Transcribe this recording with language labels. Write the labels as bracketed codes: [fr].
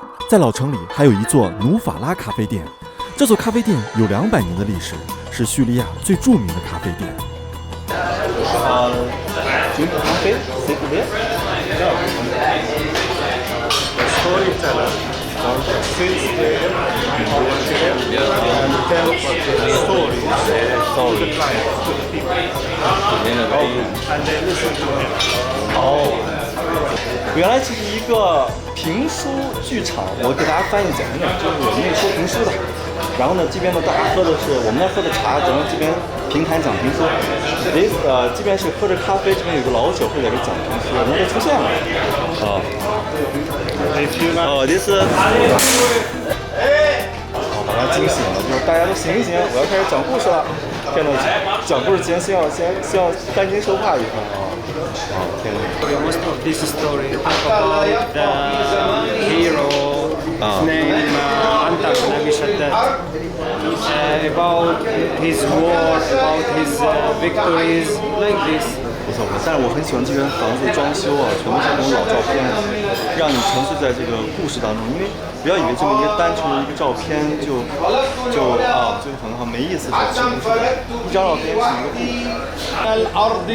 [zh] 在老城里还有一座努法拉咖啡店，这座咖啡店有200年的历史，是叙利亚最著名的咖啡店。酒咖啡，谁不别？ [en] The storyteller sits there and tells stories to the clients, to the people. And they listen to him. [zh] 哦，原来这是一个评书剧场，我给大家翻译简单点，就是我们那说评书的。然后呢，这边呢大家喝的是我们那喝的茶，然后这边评弹讲评书。这边是喝着咖啡，这边有个老酒会在这讲评书，我们就出现了。 this 把他惊醒了，就是大家都醒一醒，我要开始讲故事了。天哪，讲故事前先要担惊受怕一番啊！天哪。 [en] Most of this story about the hero name Antar Nabi Shaddad, about his war, about his victories, like this. [zh] 不错，但是我很喜欢这边房子的装修啊，全部是那种老照片，让你沉醉在这个故事当中。因为不要以为这么一个单纯的一个照片就很好没意思，就不是一张照片是一个故事。